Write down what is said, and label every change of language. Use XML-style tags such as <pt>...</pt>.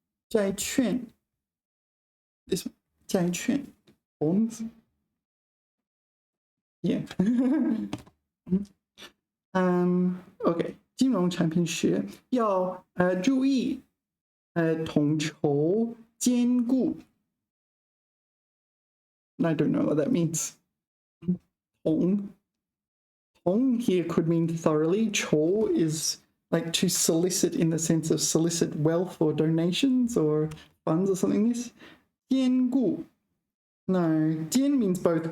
<en>债券 this 债券 bonds. Yeah.</en> <zh>OK， 金融产品时要注意统筹兼顾。</zh> <en>I don't know what that means. 统 here could mean thoroughly. 筹 is like to solicit in the sense of solicit wealth or donations or funds or something like this. 兼顾.No, 兼 means both.</en>